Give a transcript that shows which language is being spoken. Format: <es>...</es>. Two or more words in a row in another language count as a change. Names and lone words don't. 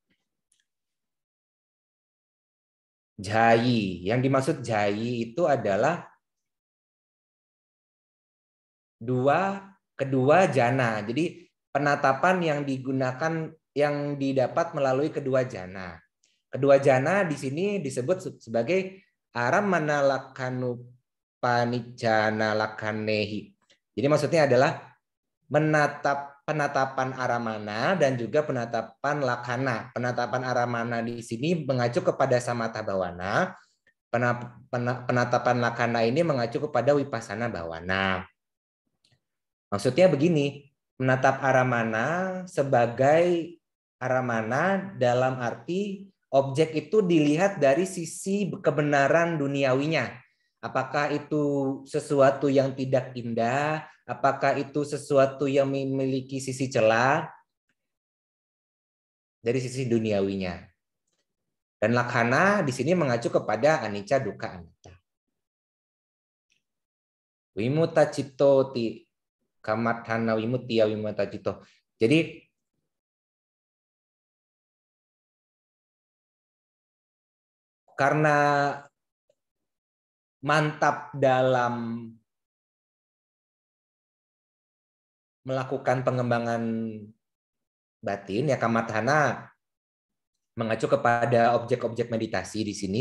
<id>Jai, yang dimaksud jai itu adalah kedua jana. Jadi penatapan yang digunakan, yang didapat melalui kedua jana. Kedua jana di sini disebut sebagai</id> <pi>aramana lakanu panijana lakanehi.</pi> <id>Jadi maksudnya adalah penatapan aramana dan juga penatapan lakana. Penatapan aramana di sini mengacu kepada</id> <pi>samatha bawana.</pi> <id>Penatapan lakana ini mengacu kepada</id> <pi>wipasana bawana.</pi> <id>Maksudnya begini, menatap aramana sebagai aramana dalam arti objek itu dilihat dari sisi kebenaran duniawinya. Apakah itu sesuatu yang tidak indah? Apakah itu sesuatu yang memiliki sisi celah? Dari sisi duniawinya. Dan lakhana di sini mengacu kepada</id> <pi>anicca, dukkha, anatta. Wimuta citto ti kamathana wimuttiya wimuta citto.</pi> <id>Jadi karena mantap dalam melakukan pengembangan batin, ya kamathana mengacu kepada objek-objek meditasi di sini.</id>